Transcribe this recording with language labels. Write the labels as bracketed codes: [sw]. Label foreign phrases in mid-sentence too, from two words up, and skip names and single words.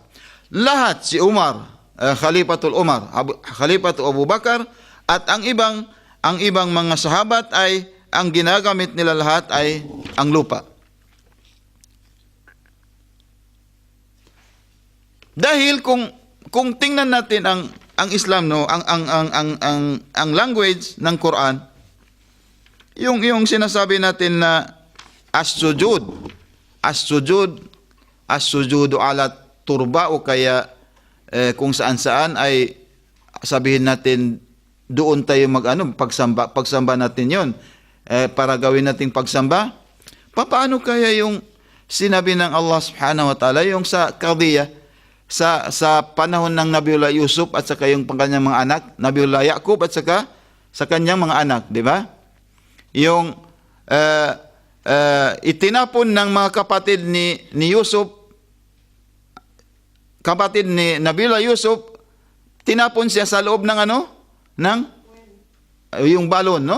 [tl] Lahat si Umar, Khalifatul Umar, Khalifatul Abu Bakar, at ang ibang mga sahabat ay ang ginagamit nila lahat ay ang lupa. Dahil kung tingnan natin ang Islam, no, ang language ng Quran, yung sinasabi natin na [ar] السجود على تربة [tl] o kaya kung saan-saan ay sabihin natin doon tayo pagsamba natin yon para gawin nating pagsamba. Paano kaya yung sinabi ng [ar] الله سبحانه وتعالى [tl] yung sa Qadiyah sa panahon ng Nabiullah Yusuf at saka yung kanyang mga anak, Nabiullah Yaqub at saka sa kanyang mga anak, di ba? Yung itinapon ng mga kapatid ni Yusuf, kapatid ni Nabiullah Yusuf, tinapon siya sa loob ng yung balon, no?